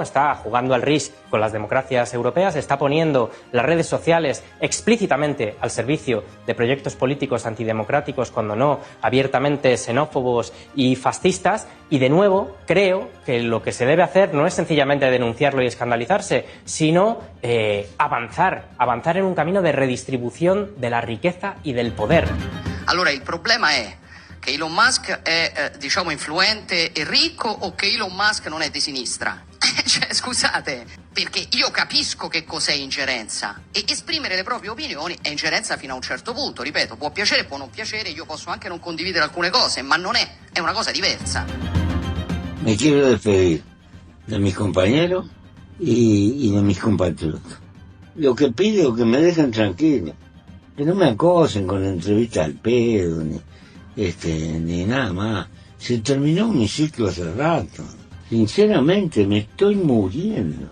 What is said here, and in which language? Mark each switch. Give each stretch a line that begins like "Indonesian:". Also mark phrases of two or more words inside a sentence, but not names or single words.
Spanish: Está jugando al RIS con las democracias europeas, está poniendo las redes sociales explícitamente al servicio de proyectos políticos antidemocráticos, cuando no abiertamente xenófobos y fascistas. Y de nuevo, creo que lo que se debe hacer no es sencillamente denunciarlo y escandalizarse, sino avanzar en un camino de redistribución de la riqueza y del poder.
Italian: Allora, il problema è che Elon Musk è, diciamo, influente e ricco o che Elon Musk non è di sinistra? Cioè, scusate, perché io capisco che cos'è ingerenza e esprimere le proprie opinioni è ingerenza fino a un certo punto, ripeto, può piacere, può non piacere, io posso anche non condividere alcune cose, ma non è una cosa diversa.
Spanish: Me quiero despedir de mis compañeros y de mis compatriotas. Lo que pido es que me dejen tranquilo, que no me acosen con entrevistas al pedo, ni nada más. Se terminó mi ciclo hace rato. Sinceramente me estoy muriendo.